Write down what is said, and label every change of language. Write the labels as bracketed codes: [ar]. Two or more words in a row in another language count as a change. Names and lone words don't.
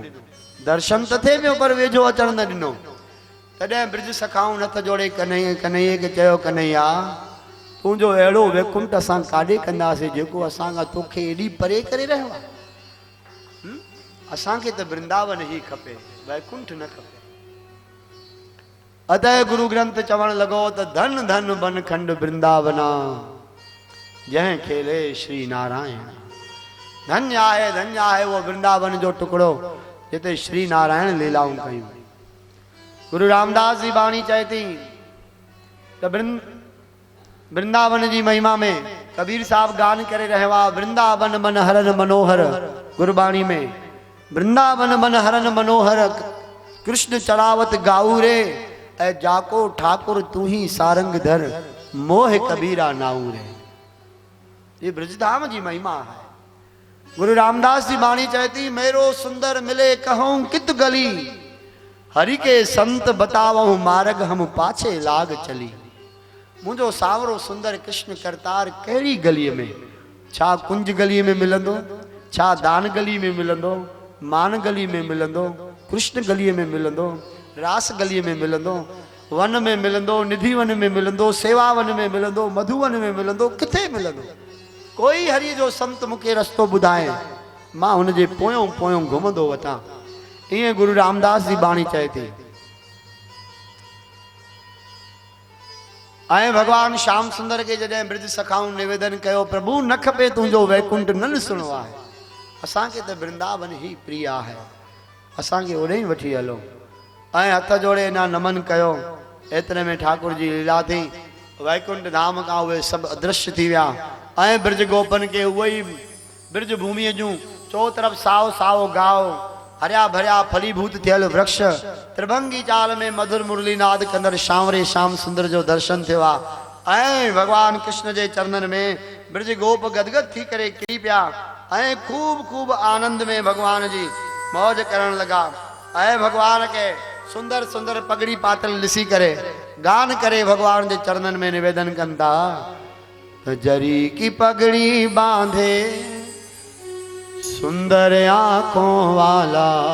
[sd] दर्शन त थिए पियो पर वेझो अचण न ॾिनो। तॾहिं ब्रज सखाऊं हथ जोड़े कन्हैया खे चयो, कन्हैया तुंहिंजो अहिड़ो वैकुंठ असां काॾे कंदासीं जेको असां खां तोखे एॾी परे करे रहियो आहे। असांखे त वृंदावन ई खपे, वैकुंठ न खपे। अतः गुरु ग्रंथ चवण लॻो त [pa] ਧਨ ਧਨ ਬਨ ਖੰਡ ਬ੍ਰਿੰਦਾਵਨਾ ਜਹਿੰ ਖੇਲੇ ਸ੍ਰੀ ਨਾਰਾਇਣ। [sd] धन्य आहे वो वृंदावन जो टुकड़ो जिते श्री नारायण लीलाऊं कयूं। गुरु रामदास जी बाणी चए थी त वृंदावन जी महिमा में कबीर साहब गान करे रहियो आहे। [pa] ਬ੍ਰਿੰਦਾਵਨ ਮਨ ਹਰਨ ਮਨੋਹਰ, [sd] गुरबाणी में [pa] ਬ੍ਰਿੰਦਾਵਨ ਮਨ ਹਰਨ ਮਨੋਹਰ ਕ੍ਰਿਸ਼ਨ ਚਰਾਵਤ ਗਾਊ ਰੇ। ਐ ਜਾਕੋ ਠਾਕੁਰ ਤੂ ਹੀ ਸਾਰੰਗ ਧਰ ਮੋਹ ਕਬੀਰਾ ਨਾਊ ਰੇ। [sd] ये ब्रजधाम जी महिमा है। गुरु रामदास जी बाणी चहती [pa] ਮੇਰੋ ਸੁੰਦਰ ਮਿਲੇ ਕਹੂੰ ਕਿਤ ਗਲੀ। ਹਰਿ ਕੇ ਸੰਤ ਬਤਾਵੂੰ ਮਾਰਗ ਹਮ ਪਾਛੇ ਲਾਗ ਚਲੀ। [sd] मुझो सावरो सुंदर कृष्ण करतार कहिड़ी गलीअ में, छा कुंज गलीअ में मिलंदो, छा दान गली में मिलंदो, मान गली में मिलंदो, कृष्ण गलीअ में मिलंदो, रास गलीअ में मिलंदो, वन में मिलंदो, निधि वन में मिलंदो, सेवा वन में मिलंदो, मधुवन में मिलंदो, किथे मिलंदो? कोई हरि जो संत मूंखे रस्तो ॿुधाए मां हुनजे पोयों पोयों घुमंदो वठां। ईअं गुरु रामदास जी बाणी चए थी। ऐं भगवान श्याम सुंदर के जॾहिं ब्रज सखाऊं निवेदन कयो, प्रभु न खपे तुंहिंजो वैकुंठ न ॾिसणो आहे, असांखे त वृंदावन ई प्रिय आहे, असांखे ओॾे ई वठी हलो। ऐं हथ जोड़े ना नमन कयो। एतिरे में ठाकुर जी लीला थी। वैकुंठ धाम खां उहे सभु अदृश्य थी विया ऐं ब्रज गोपन के उहे ई ब्रज भूमिअ जूं चो तरफ़ साओ साओ गाओ, हरिया भरिया फलीभूत थियल वृक्ष, त्रिभंगी चाल में मधुर मुरली नाद कंदड़ श्यामरे श्याम सुंदर जो दर्शन थियो आहे। ऐं भगवान कृष्ण जे चरणन में ब्रज गोप गदगद थी करे किरी पिया ऐं खूब खूब आनंद में भगवान जी मौज करण लगा। ऐं भगवान के सुंदर सुंदर पगड़ी पातल ॾिसी करे गान करे भगवान जे चरणन में निवेदन कनि था त [hi] जरी की पगड़ी बांधे सुंदर आंखों वाला,